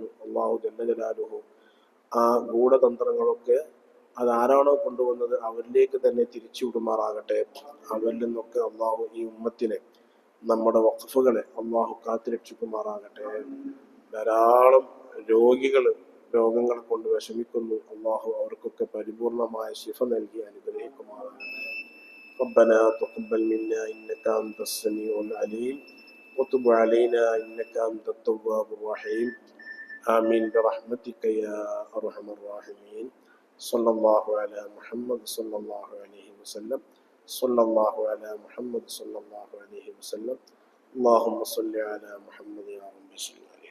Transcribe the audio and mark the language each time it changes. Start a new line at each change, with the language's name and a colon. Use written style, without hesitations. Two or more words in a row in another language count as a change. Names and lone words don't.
Malayalam: അല്ലാഹു
Arabic: جل جلاله
Malayalam: ആ ഗൂഢതന്ത്രങ്ങളൊക്കെ അതാരാണോ കൊണ്ടുവന്നത് അവരിലേക്ക് തന്നെ തിരിച്ചു വിടുമാറാകട്ടെ. അവരിൽ നിന്നൊക്കെ അല്ലാഹു ഈ ഉമ്മത്തിനെ, നമ്മുടെ വഖഫുകളെ അല്ലാഹു കാത്തുരക്ഷിക്കുമാറാകട്ടെ. ധാരാളം രോഗങ്ങൾ കൊണ്ട് വിഷമിക്കുന്നു. അല്ലാഹു അവർക്കൊക്കെ പരിപൂർണമായ ശിഫ നൽകി അനുഗ്രഹിക്കുമാറാകട്ടെ.
Arabic: ربنا تقبل منا إنك أنت السميع العليم وتب علينا إنك أنت التواب الرحيم آمين برحمتك يا أرحم الراحمين صلى الله على محمد صلى الله عليه وسلم. صلى الله على محمد صلى الله عليه وسلم. اللهم صل على محمد يا ربي.